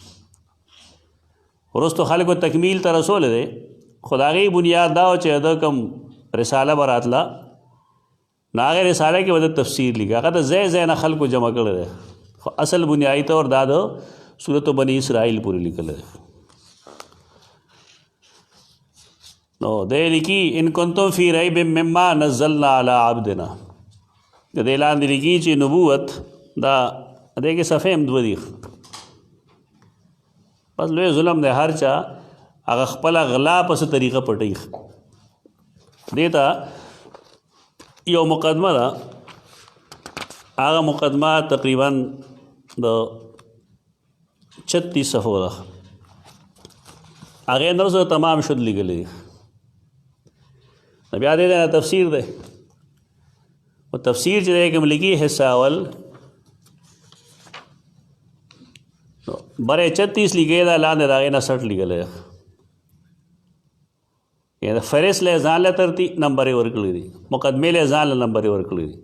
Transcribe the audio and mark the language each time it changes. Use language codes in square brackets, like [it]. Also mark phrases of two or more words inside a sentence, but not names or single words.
[ps] وروستو خلکو تکمیل ته رسولی دی، خو د هغې بنیاد دا و چې د کوم رساله به راتله نو هغې رساله کې به د تفسیر لیکه، هغه د ځای ځای نه خلکو جمع کړی دی، خو اصل بنیادي طور دا د صورت بني اسرائیل پورې لیکلی دی. نو دی لیکي [ar] ان کنتم فی ریب مما نزلنا علی عبدنا. [ps] د دې لاندې لیکي چې نبوت دا دې کې صفحې هم 2 دي. بس لوی ظلم دی، هر چا هغه خپله غلا پسې طریقه پټوي. دې ته یو مقدمه ده، هغه مقدمه تقریبا د 36 صفحو ده، هغې نه وروسته تمام شد لیکلی دي. بیا دې نه تفسیر دی، او تفسیر چې دی کوم لیکي حصہ اول برے 36 لیکلی ده، لاندې د هغې نه 60 لیکلی ده. یعنې فهرست له ځان له ترتیب نمبر یې ورکړي دي، مقدمې له ځان له نمبر یې ورکړي دي.